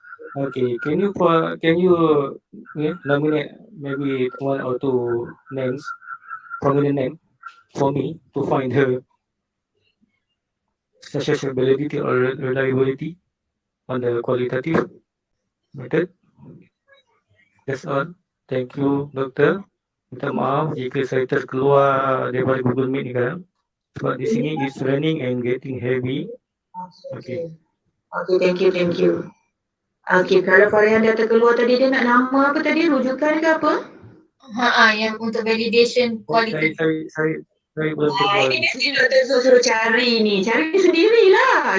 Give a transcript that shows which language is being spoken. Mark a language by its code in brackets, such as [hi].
[en] Okay, can you nominate maybe one or two names, prominent name for me to find her such as validity or reliability on the qualitative method. That's all. Thank you, Doktor. [ms] Minta maaf jika saya terkeluar daripada Google Meet ni kan. Sebab di sini [en] is running and getting heavy. Okay. Okay, thank you. [ms] Okay, kalau Farihan dah terkeluar tadi, dia nak nama apa tadi? Rujukan ke apa? Yang untuk validation qualitative. Saya belum keluar. Ini Doktor suruh cari ni. Cari sendirilah.